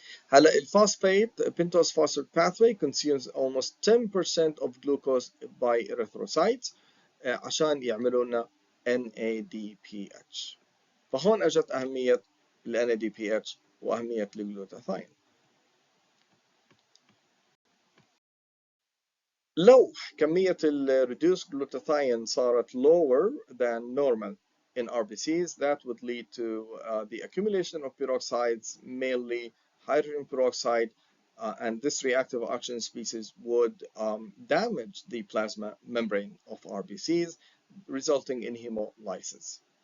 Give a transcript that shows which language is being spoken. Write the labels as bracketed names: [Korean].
[Arabic] هلا [English] الphosphate Pentose phosphate pathway consumes almost 10% of glucose by erythrocytes [Arabic] عشان يعملوا لنا [English] NADPH. [Arabic] فهون اجت اهمية ال NADPH واهمية الجلوتاثيون. لو كمية ال [English] reduced glutathione صارت lower than normal in RBCs, that would lead to the accumulation of peroxides, mainly hydrogen peroxide, and this reactive oxygen species would damage the plasma membrane of RBCs, resulting in hemolysis.